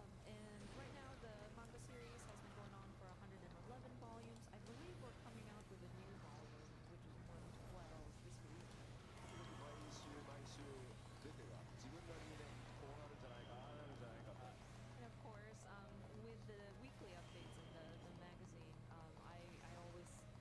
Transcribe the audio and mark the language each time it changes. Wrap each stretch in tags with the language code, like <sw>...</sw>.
<en>And right now the manga series has been going on for 111 volumes. I believe we're coming out with a new volume, which is 112 this week.</en> <ja>毎週毎週出ては自分なりにねこうなるんじゃないかああなるんじゃないかと</ja> <en>And of course, with the weekly updates in the magazine, I always hypothesize.</en>